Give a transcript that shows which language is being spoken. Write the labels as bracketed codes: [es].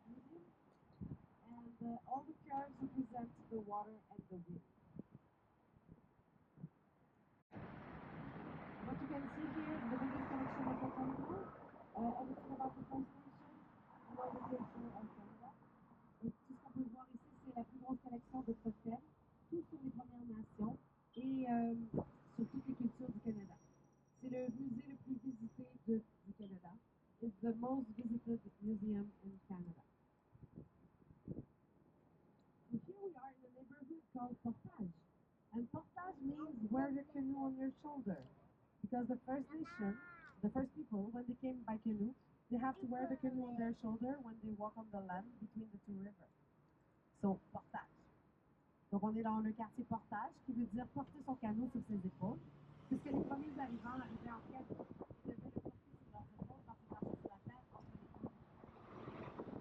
[en] All the curves represent the water and the wind. What you can see here is the biggest collection of animals. Everything about the First Nation, and all the culture of Canada. [fr] Et tout ce qu'on peut voir ici, c'est la plus grosse collection de totems, tout sur les Premières Nations et sur toutes les cultures du Canada. C'est le musée le plus visité du Canada. [en] It's the most visited museum in Canada. And here we are in a neighborhood called Portage. And portage means wear your canoe on your shoulder. Because the First Nation, the first people, when they came by canoe, they have to wear the canoe on their shoulder when they walk on the land between the two rivers. So, portage. [fr] Donc, on est dans le quartier portage, qui veut dire porter son canot sur ses épaules. Puisque les premiers arrivants arrivaient en quête, ils devaient le porter sur leurs épaules quand ils marchaient sur la terre entre les deux.